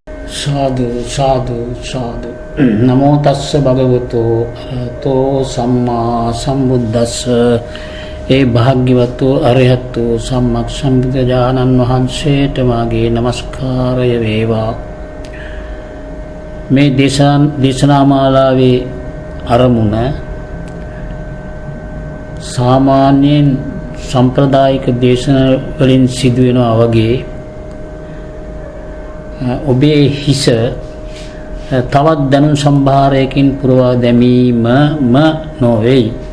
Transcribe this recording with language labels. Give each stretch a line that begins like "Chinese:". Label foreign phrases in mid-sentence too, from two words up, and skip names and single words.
Pali: සාදු සාදු සාදු නමෝ තස්ස භගවතෝ අරහතෝ සම්මා සම්බුද්දස්ස
Sinhala: ඒ භාග්‍යවතු අරහතු සම්මා සම්බුදුරජාණන් වහන්සේට මාගේ নমස්කාරය වේවා. මේ දේශනා මාලාවේ අරමුණ සාමාන්‍යයෙන් සම්ප්‍රදායික දේශනා වලින් සිදුවෙනවා වගේ ඔබේ හිස තවත් දැනුම් සම්භාරයකින් පුරවා දැමීමම නොවේ.